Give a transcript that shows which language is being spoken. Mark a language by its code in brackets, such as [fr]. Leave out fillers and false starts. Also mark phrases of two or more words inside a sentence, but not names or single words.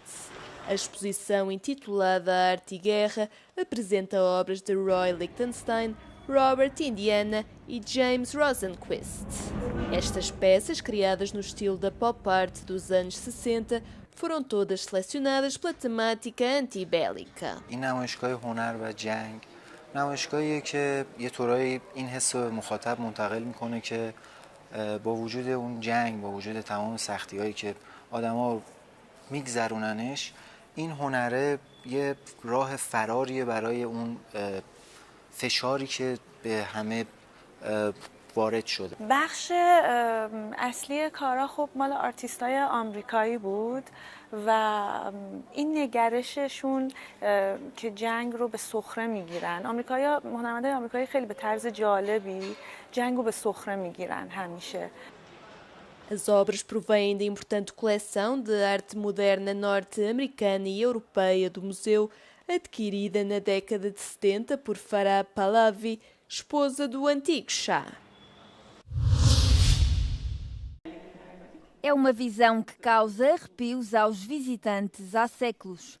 [pt] A exposição, intitulada Arte e Guerra, apresenta obras de Roy Lichtenstein, Robert Indiana e James Rosenquist. Estas peças, criadas no estilo da [en] pop art [pt] dos anos 60, foram todas selecionadas pela temática antibélica. [fa] این نمایشگاه هنر و جنگ نمایشگاهیه که یه طورایی این حس رو به مخاطب منتقل میکنه که با وجود اون جنگ، با وجود تمام سختی‌هایی که آدم‌ها میگذروننش، این هنره یه راه فراریه برای اون فشاری که به همه وارد شده. بخش اصلی کارا خب مال آرتیستای آمریکایی بود و این نگرششون که جنگ رو به سخره میگیرن. هنرمندای آمریکایی خیلی به طرز جالبی جنگ رو به سخره میگیرن همیشه. [pt] As obras provêm da importante coleção de arte moderna norte-americana e europeia do museu, adquirida na década de 70 por Farah Pahlavi, esposa do antigo Shah. É uma visão que causa arrepios aos visitantes há séculos.